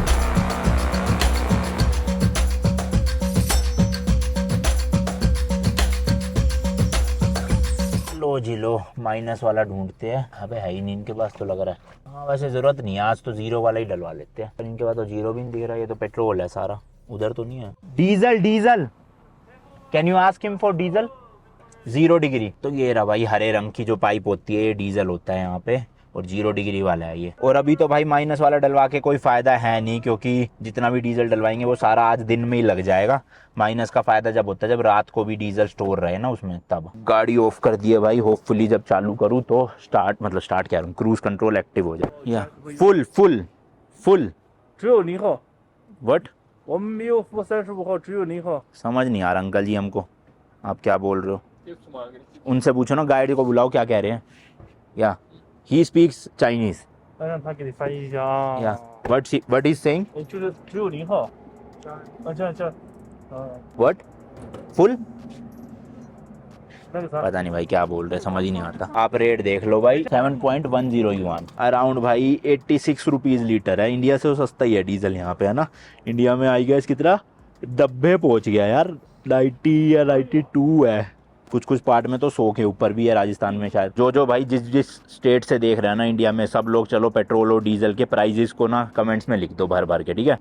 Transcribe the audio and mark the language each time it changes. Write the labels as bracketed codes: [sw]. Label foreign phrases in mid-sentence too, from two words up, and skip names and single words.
[hi] लो जी लो, माइनस वाला ढूंढते हैं। अबे है ही नहीं इनके पास तो लग रहा है। हाँ वैसे ज़रूरत नहीं है, आज तो जीरो वाला ही डलवा लेते हैं। पर इनके पास तो जीरो भी नहीं दिख रहा, ये तो पेट्रोल है सारा, उधर तो नहीं है। डीजल डीजल, [en] can you ask him for diesel? 0 डिग्री। [hi] तो ये रहा भाई, हरे रंग की जो पाइप होती है ये डीजल होता है यहाँ पे, और 0 डिग्री वाला है ये। और अभी तो भाई माइनस वाला डलवा के कोई फ़ायदा है नहीं, क्योंकि जितना भी डीजल डलवाएंगे वो सारा आज दिन में ही लग जाएगा। माइनस का फ़ायदा जब होता है जब रात को भी डीजल स्टोर रहे ना उसमें, तब। गाड़ी ऑफ कर दिए भाई, होपफुली जब चालू करूँ तो स्टार्ट कह रहा हूँ, [en] cruise control active [hi] हो जाए। या फुल फुल फुल [zh] 只有0号， [en] वट [zh] 我们没有负35号，只有0号。 [hi] समझ नहीं आ रहा अंकल जी हमको, आप क्या बोल रहे हो? उनसे पूछो ना, गाइड को बुलाओ क्या कह रहे हैं। [en] yeah he speaks Chinese. [zh] 让他给你翻译一下啊。 [en] yeah what is saying? [zh] 就是只有0号。这样， [en] what full? [zh] 那个啥。 [hi] पता नहीं भाई क्या बोल रहे, समझ ही नहीं आता। आप रेट देख लो भाई, 7.10 युआन, अराउंड भाई 86 रुपीज़ लीटर है। इंडिया से तो सस्ता ही है डीजल यहाँ पे, है ना। इंडिया में आई गैस कितना 90 पहुँच गया यार, 90 या 92 है। कुछ कुछ पार्ट में तो 100 के ऊपर भी है, राजस्थान में शायद। जो भाई जिस स्टेट से देख रहे हैं ना इंडिया में, सब लोग चलो पेट्रोल और डीजल के प्राइजेस को ना कमेंट्स में लिख दो भर भर के, ठीक है।